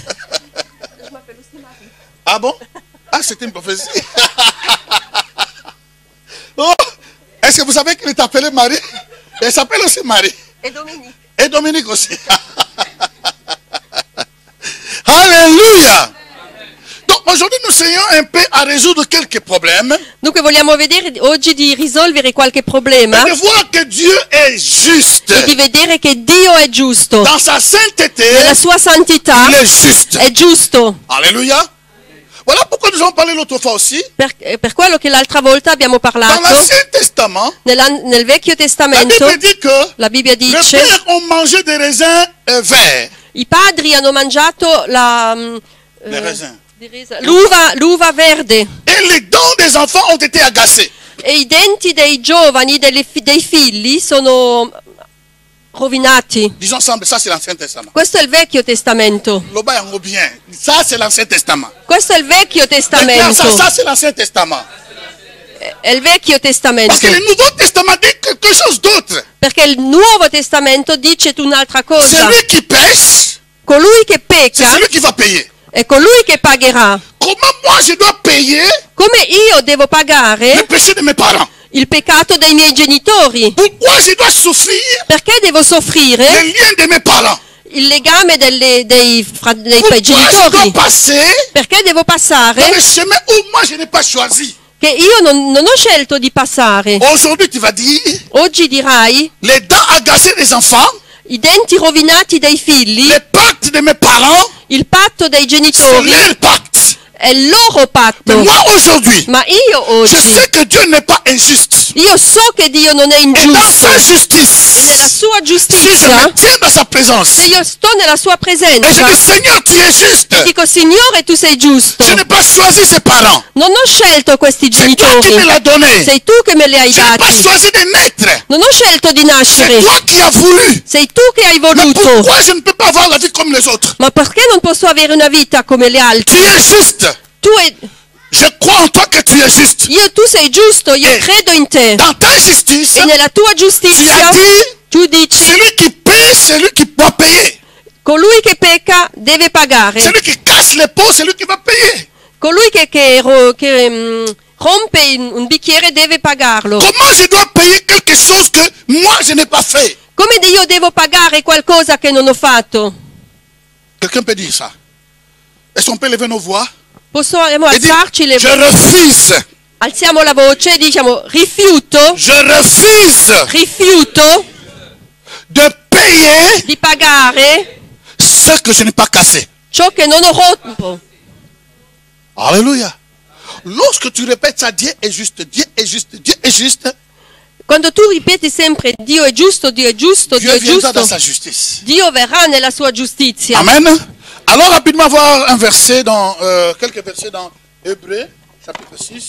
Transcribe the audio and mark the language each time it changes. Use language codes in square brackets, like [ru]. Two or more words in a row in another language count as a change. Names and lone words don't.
[fr] Ah bon? Ah, c'était une prophétie. Oh, est-ce que vous savez qu'il est appelé Marie? Elle s'appelle aussi Marie. [it] E Domenico. [fr] Et Dominique aussi. Alléluia. Donc aujourd'hui, nous essayons un peu à résoudre quelques problèmes [it] Dunque vogliamo vedere oggi di risolvere qualche problema [fr] et de voir que Dieu est juste. [it] e di vedere che Dio è giusto. [fr] Dans sa sainteté, [it] Nella sua santità [fr] il est juste. [it] è giusto. [fr] Alléluia. Voilà pourquoi nous avons parlé l'autre fois aussi. [it] Per quello che l'altra volta abbiamo [fr] Dans [it] parlato, [fr] l'Ancien Testament, [it] nel Vecchio [fr] la [it] Testamento, [fr] Bible dit que [it] la Bibbia [fr] les [it] dice, [fr] pères ont mangé des raisins verts. [it] i padri hanno mangiato [fr] Les raisins. [it] l'uva verde [fr] Et les dents des enfants ont été agacés. [it] e i denti dei giovani, dei figli, sono rovinati. [fr] Disons ensemble, ça c'est l'Ancien Testament. [it] Questo è il Vecchio Testamento. [fr] Le bas en bien. Ça c'est l'Ancien Testament. [it] Questo è il Vecchio [fr] Maintenant, [it] Testamento. [fr] ça c'est l'Ancien Testament. [it] È il Vecchio Testamento. [fr] Parce que le Nouveau Testament dit quelque chose d'autre. [it] Perché il Nuovo Testamento dice un'altra cosa. [fr] Celui qui pêche, [it] Colui che [fr] c'est [it] pecca [fr] celui qui va payer. [it] è colui che pagherà. [fr] Comment moi je dois payer [it] Come io devo [fr] le [it] pagare [fr] péchés de mes parents? [it] il peccato dei miei genitori? [fr] Pourquoi je dois souffrir [it] Perché devo soffrire [fr] les liens de mes parents? [it] il legame dei [fr] Pourquoi je dois [it] genitori? [fr] passer [it] Perché devo [fr] dans [it] passare [fr] le chemin où moi je n'ai pas choisi? [it] che io non ho scelto di passare. [fr] Aujourd'hui tu vas dire, [it] Oggi dirai, [fr] les dents agacées des enfants, [it] i denti rovinati dei figli, [fr] les pactes de mes parents, [it] il patto dei [fr] c'est [it] genitori [fr] leur pacte. [it] è il loro [fr] Mais [it] patto. [fr] moi aujourd'hui, [it] Ma io [fr] je [it] oggi, [fr] sais que Dieu n'est pas injuste. [it] io so che Dio non è [fr] Et dans [it] ingiusto. [fr] sa [it] E nella [fr] justice, [it] sua [fr] si je [it] giustizia, [fr] me tiens dans sa présence, [it] se io sto nella sua [fr] et je [it] presenza, [fr] dis Seigneur, tu es juste. [it] dico Signore tu sei giusto. [fr] Je n'ai pas choisi ses parents. [it] Non ho scelto questi [fr] C'est toi qui me [it] genitori. [fr] l'as donné. [it] Sei tu che me li hai [fr] Je n'ai pas [it] dati. [fr] choisi de naître. [it] Non ho scelto di [fr] C'est [it] nascere. [fr] toi qui as voulu. [it] Sei tu che hai [fr] Mais [it] voluto. [fr] pourquoi je ne peux pas avoir la vie comme les autres? [it] Ma perché non posso avere una vita come le [fr] Tu [it] altre? [fr] es juste. Je crois en toi que tu es juste. [it] Tu sei giusto, io credo in te. [fr] Dans ta justice, [it] E nella tua [fr] tu as [it] giustizia [fr] dit, [it] tu dici, [fr] celui qui paie, c'est lui qui doit payer. [it] colui che pecca deve pagare. [fr] Celui qui casse les pots, c'est lui qui va payer. [it] Colui che rompe un bicchiere deve pagarlo. [fr] Comment je dois payer quelque chose que moi je n'ai pas fait? [it] Come io devo pagare qualcosa che non ho fatto? [fr] Quelqu'un peut dire ça? Est-ce qu'on peut lever nos voix? [it] Possiamo [fr] et dire, [it] alzarci le [fr] je refuse, [it] alziamo la voce e diciamo rifiuto [fr] je refuse [it] rifiuto [fr] de payer [it] di pagare [fr] ce que je n'ai pas cassé. [it] ciò che non ho rotto. [fr] Alléluia. Lorsque tu répètes ça, Dieu est juste, Dieu est juste, Dieu est juste, [it] Quando tu ripeti sempre Dio è giusto, Dio è giusto, Dio [fr] Dieu [it] è [fr] viendra dans [it] giusto, [fr] sa justice. [it] Dio verrà nella sua giustizia. [fr] Amen. Alors rapidement voir un verset dans quelques versets dans Hébreux chapitre 6.